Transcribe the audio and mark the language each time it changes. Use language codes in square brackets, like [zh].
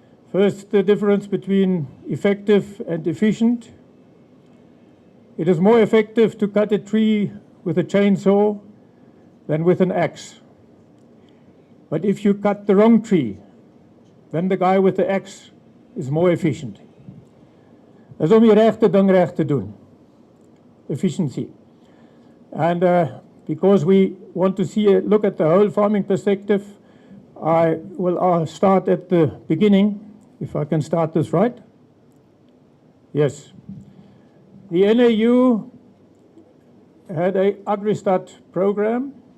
[en] First, the difference between effective and efficient. It is more effective to cut a tree with a chainsaw than with an axe. But if you cut the wrong tree, then the guy with the axe is more efficient. [af] Dis om die regte ding reg te doen. [en] Efficiency. And because we want to look at the whole farming perspective, I will start at the beginning, if I can start this right. Yes. The NAU had an AgriStat program.